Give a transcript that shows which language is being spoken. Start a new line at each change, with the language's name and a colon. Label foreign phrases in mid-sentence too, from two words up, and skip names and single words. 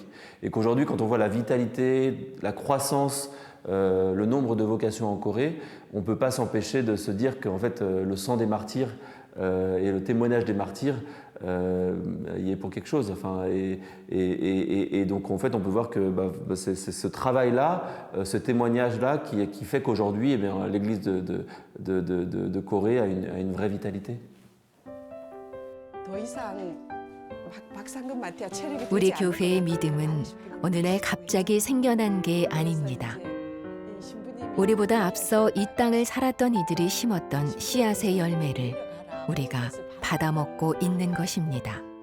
French: Et qu'aujourd'hui, quand on voit la vitalité, la croissance, le nombre de vocations en Corée, on ne peut pas s'empêcher de se dire qu'en fait le sang des martyrs et le témoignage des martyrs y est pour quelque chose. Enfin, et donc en fait on peut voir que c'est ce travail-là, ce témoignage-là qui fait qu'aujourd'hui l'Église de Corée a une vraie vitalité.
Korean: 우리 교회의 믿음은 어느 날 갑자기 생겨난 게 아닙니다. 우리보다 앞서 이 땅을 살았던 이들이 심었던 씨앗의 열매를 우리가 받아먹고 있는 것입니다.